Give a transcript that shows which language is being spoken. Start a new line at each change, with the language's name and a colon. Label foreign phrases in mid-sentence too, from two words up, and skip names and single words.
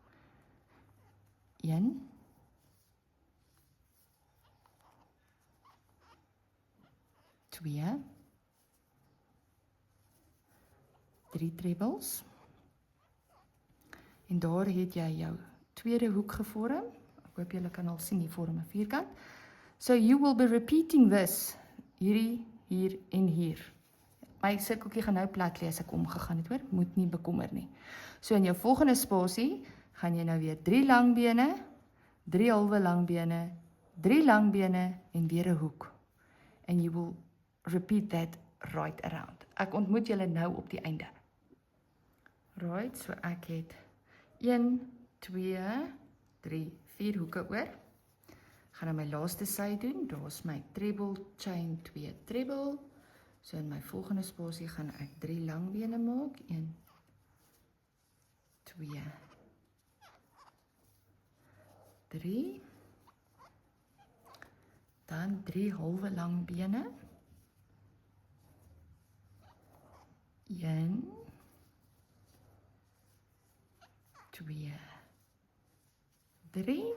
English: 1, 2, 3 trebles.
Afrikaans: En daar het jy jou tweede hoek gevorm. Ek hoop julle kan al sien, die vorm 'n vierkant.
English: So you will be repeating this,
Afrikaans: hierdie, hier en hier. My sirkeltjie gaan nou plat lê as ek omgegaan het, hoor, moet nie bekommer nie. So in jou volgende spasie, gaan jy nou weer 3 lang bene, 3 halwe lang bene, 3 lang bene en weer 'n hoek.
English: And you will repeat that right around.
Afrikaans: Ek ontmoet julle nou op die einde. Right, so ek het 1, 2, 3, 4 hoeke oor. Gaan nou my laaste sy doen. Daar's my
English: treble, chain,
Afrikaans: 2 treble. So in my volgende spasie gaan ek 3 lang bene maak. 1, 2, 3. Dan 3 halwe lang bene. 1, 2, 3.